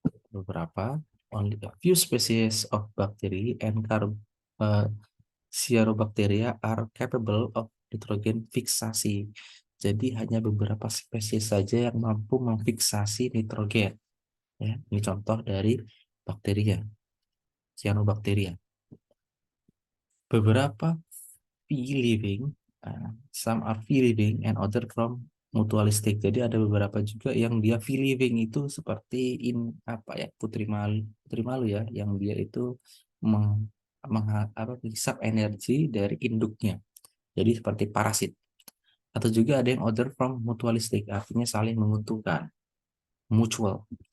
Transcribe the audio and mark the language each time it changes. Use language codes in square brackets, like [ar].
[id] Beberapa, [en] only a few species of bacteria and Cyanobacteria are capable of nitrogen fixasi. [id] Jadi hanya beberapa spesies saja yang mampu memfiksasi nitrogen. Ya, ini contoh dari bakteria, Cyanobacteria. Beberapa [en] free living, some are free living and other from mutualistic. [id] Jadi ada beberapa juga yang dia free living itu seperti apa ya putri malu ya, yang dia itu menghisap energi dari induknya. Jadi seperti parasit. Atau juga ada yang [en] other from mutualistic, [id] artinya saling menguntungkan, mutual.